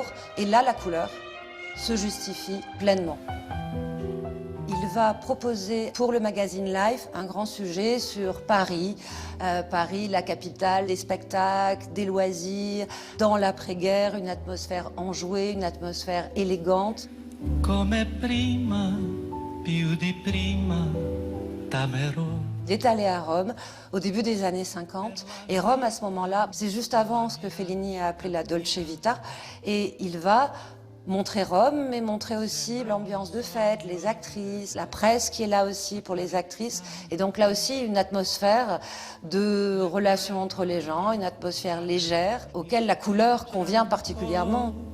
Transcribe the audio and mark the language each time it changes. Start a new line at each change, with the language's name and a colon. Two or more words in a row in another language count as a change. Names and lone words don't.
French: Et là, la couleur se justifie pleinement. Il va proposer pour le magazine Life un grand sujet sur Paris. Paris, la capitale des spectacles, des loisirs, dans l'après-guerre, une atmosphère enjouée, une atmosphère élégante.
Italian: Come prima, più di prima, t'amerò.
French: Il est allé à Rome au début des années 50. Et Rome, à ce moment-là, c'est juste avant ce que Fellini a appelé la Dolce Vita. Et il va montrer Rome, mais montrer aussi l'ambiance de fête, les actrices, la presse qui est là aussi pour les actrices. Et donc là aussi, une atmosphère de relation entre les gens, une atmosphère légère, auquel la couleur convient particulièrement.